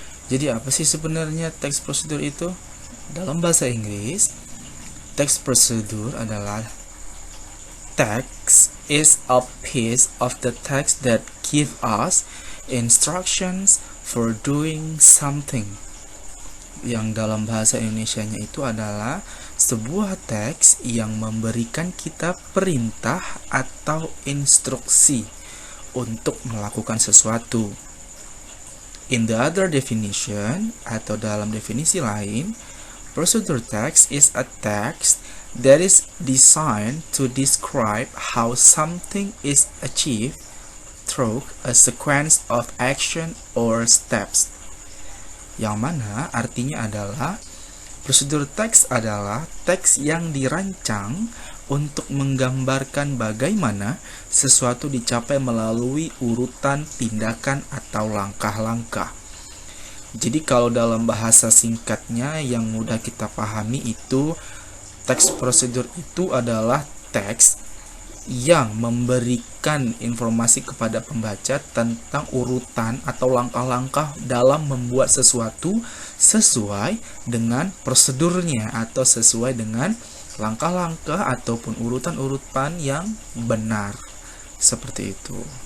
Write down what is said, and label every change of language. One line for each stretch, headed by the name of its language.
Indonesian: Jadi apa sih sebenarnya teks prosedur itu? Dalam bahasa Inggris, teks prosedur adalah
English: text is a piece of the text that give us instructions for doing something.
Indonesian: Yang dalam bahasa Indonesianya itu adalah sebuah teks yang memberikan kita perintah atau instruksi untuk melakukan sesuatu.
English: In the other definition,
Indonesian: atau dalam definisi lain,
English: procedure text is a text that is designed to describe how something is achieved through a sequence of action or steps.
Indonesian: Yang mana artinya adalah prosedur teks adalah teks yang dirancang untuk menggambarkan bagaimana sesuatu dicapai melalui urutan tindakan atau langkah-langkah. Jadi kalau dalam bahasa singkatnya yang mudah kita pahami itu, teks prosedur itu adalah teks yang memberikan informasi kepada pembaca tentang urutan atau langkah-langkah dalam membuat sesuatu sesuai dengan prosedurnya atau sesuai dengan langkah-langkah ataupun urutan-urutan yang benar. Seperti itu.